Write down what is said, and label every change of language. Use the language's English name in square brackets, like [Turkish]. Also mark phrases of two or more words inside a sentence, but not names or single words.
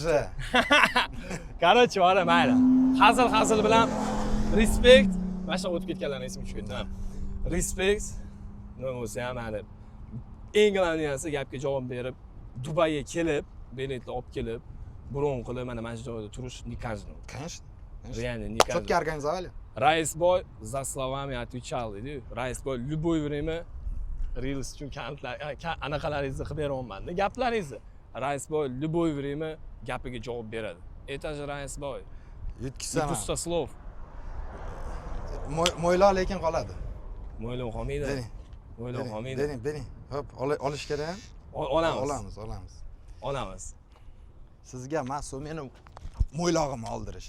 [Uzbek] Короче, mana mayli. Hazil bilan respekt. Mana shu o'tib ketganlarning ismi tushib ketdi. Respekt. Nima bo'lsa ham hali eng glavniyasi gapga javob berib, Dubayga kelib, biletni olib kelib, bron qilib mana shu joyda turish [Russian] не каждый. Конечно. Реально не каждый. Четко организовали. [Uzbek] Raisboy [Russian] за словами отвечал, [Uzbek] dedi. Raisboy [Russian] любое время [Uzbek] Reels uchun anaqalaringizni qilib beraman. Gaplaringizni. Raisboy [Russian] любое время [Uzbek] gapiga javob beradi. [Russian] Это же Raisboy. [Uzbek] Yutkizsam. [Russian] Пустых слов. [Uzbek] Mo'yloq lekin qoladi. Mo'ylov qolmaydi. Mo'ylov qolmaydi. Bering. Hop, olish kerak. Olamiz. Sizga mas'ul meni mo'ylog'imni oldirish.